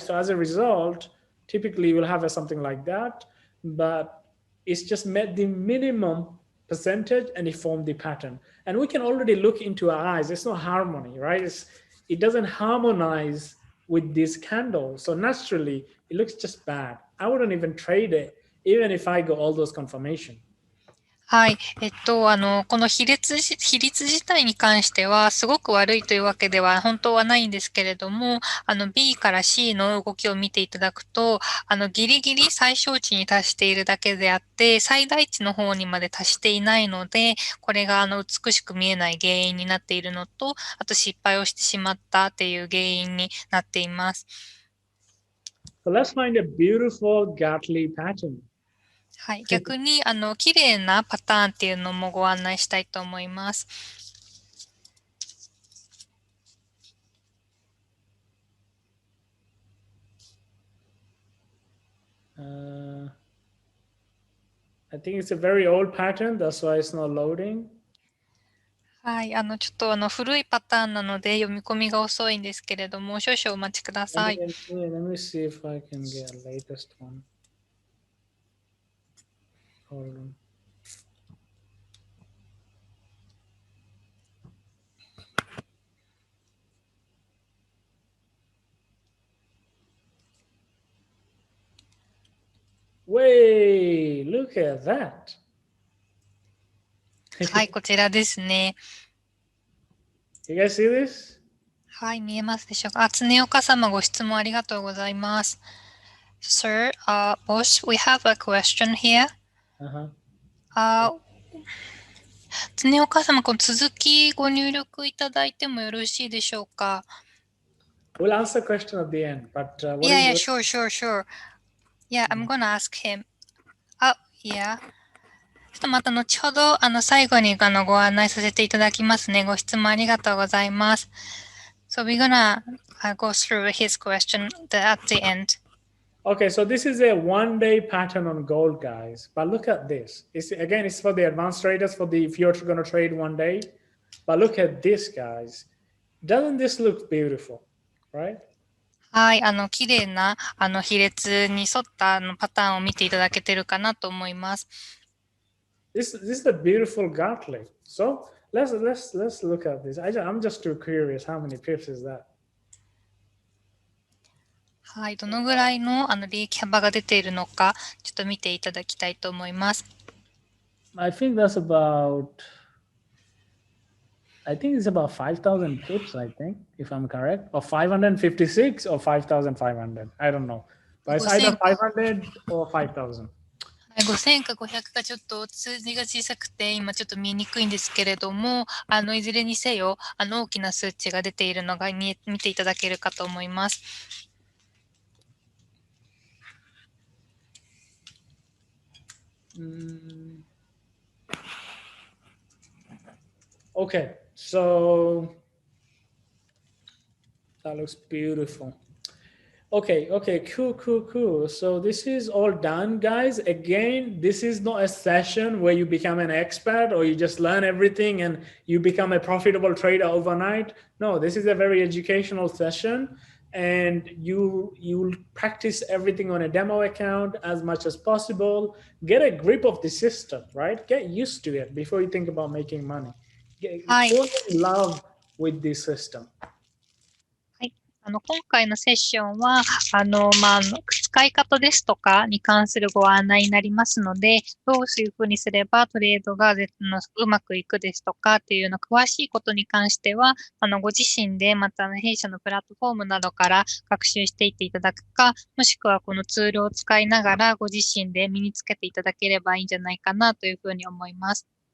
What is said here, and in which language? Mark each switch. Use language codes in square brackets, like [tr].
[en] So as a result, typically we'll have something like that, but it's just met the minimum percentage and it formed the pattern. And we can already look into our eyes. It's not harmony, right? It doesn't harmonize with this candle. So naturally, it looks just bad. I wouldn't even trade it, even if I got all those confirmation. [ja] はい。この比率自体に関しては、すごく悪いというわけでは本当はないんですけれども、B から C の動きを見ていただくと、ギリギリ最小値に達しているだけであって、最大値の方にまで達していないので、これが美しく見えない原因になっているのと、あと失敗をしてしまったっていう原因になっています。 [en] So let's find a beautiful Gatli pattern. [ja] はい。逆に、綺麗なパターンっていうのもご案内したいと思います。 [en] I think it's a very old pattern, that's why it's not loading. [ja] はい。ちょっと古いパターンなので読み込みが遅いんですけれども、少々お待ちくだ [en] Let [ja] さ [en] me, [ja] い。 [en] let me see if I can get a latest one. Hold on. Wait, look at that. [ja] はい、こちらですね。 [en] You guys see this? [ja] はい、見えますでしょうか。常岡様、ご質問ありがとうございます。 [en] Sir, boss, we have a question here. Uh-huh. [ja] 常岡様、この続きご入力いただいてもよろしいでしょうか。 [en] We'll answer the question at the end, but what Yeah, yeah, is sure. Yeah, I'm gonna ask him. Yeah. [ja] ちょっとまた後ほど、最後にご案内させていただきますね。ご質問ありがとうございます。 [en] So we're gonna go through his question at the end. Okay, so this is a one-day pattern on gold, guys. But look at this. It's for the advanced traders, if you're going to trade one day. But look at this, guys. Doesn't this look beautiful, right? [ja] はい、綺麗な、比列に沿ったパターンを見ていただけてるかなと思います。 [en] This is the beautiful Gatling. So let's look at this. I'm just too curious. How many pips is that? [ja] はい、どのぐらいの利益幅が出ているのか、ちょっと見ていただきたいと思います。 [en] I think it's about 5,000 pips, I think, if I'm correct, or 556 or 5,500. I don't know. But it's either 500 or 5,000. [ja] 5000か500かちょっと数字が小さくて今ちょっと見にくいんですけれども、いずれにせよ、大きな数値が出ているのが見ていただけるかと思います。 [en] Okay, so that looks beautiful. Okay, cool. So this is all done, guys. Again, this is not a session where you become an expert or you just learn everything and you become a profitable trader overnight. No, this is a very educational session, and you'll practice everything on a demo account as much as possible. Get a grip of the system, right? Get used to it before you think about making money. Fall in love with this system. [ja] 今回のセッションは、使い方ですとかに関するご案内になりますので、どういうふうにすればトレードがうまくいくですとかっていうの詳しいことに関しては、ご自身でまた弊社のプラットフォームなどから学習していっていただくか、もしくはこのツールを使いながらご自身で身につけていただければいいんじゃないかなというふうに思います。